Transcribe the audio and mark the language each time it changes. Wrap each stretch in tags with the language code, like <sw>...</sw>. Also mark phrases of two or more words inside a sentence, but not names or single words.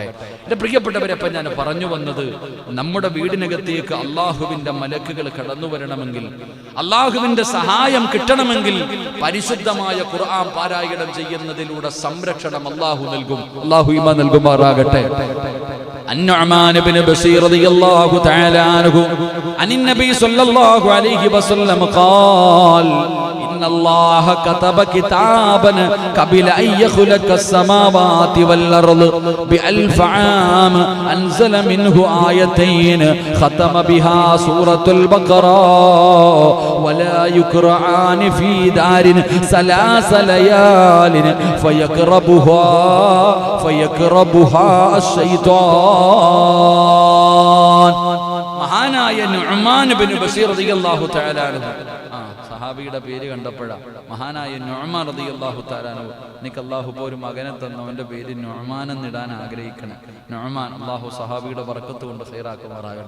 <ml>എന്റെ പ്രിയപ്പെട്ടവരെ, അപ്പൊ ഞാൻ പറഞ്ഞു വന്നത്, നമ്മുടെ വീടിനകത്തേക്ക് അള്ളാഹുവിന്റെ മലക്കുകൾ കടന്നു വരണമെങ്കിൽ, അള്ളാഹുവിന്റെ സഹായം കിട്ടണമെങ്കിൽ പരിശുദ്ധമായ ഖുർആൻ പാരായണം ചെയ്യുന്നതിലൂടെ സംരക്ഷണം അള്ളാഹു നൽകും. അള്ളാഹു ഈമാൻ നൽകുമാറാകട്ടെ.</ml> <ar>النعمان بن بشير رضي الله تعالى عنه عن النبي صلى الله عليه وسلم قال إن الله كتب كتابا قبل أن يخلق السماوات والأرض ب1000 عام أنزل منه آيتين ختم بها سورة البقرة ولا يقرآن في دار 3 ليال فيقربها الشيطان.</ar> <ml>മഹാനായ നുഅ്മാൻ ഇബ്നു ബശീർ</ml> <ar>رضي الله تعالى عنه,</ar> <ml>സഹാബിയുടെ പേര് കണ്ടപ്പോഴാണ് മഹാനായ നുഅ്മാൻ</ml> <ar>رضي الله تعالى عنه,</ar> <ml>എനിക്ക് അല്ലാഹു ഒരു മകനെ തന്നു, അവന്റെ പേര് നുഅ്മാൻ എന്നിടാൻ ആഗ്രഹിക്കണം. നുഅ്മാൻ, അല്ലാഹു സഹാബിയുടെ ബർക്കത്ത് കൊണ്ട് ഖൈറാക്കുമാറാകട്ടെ.</ml>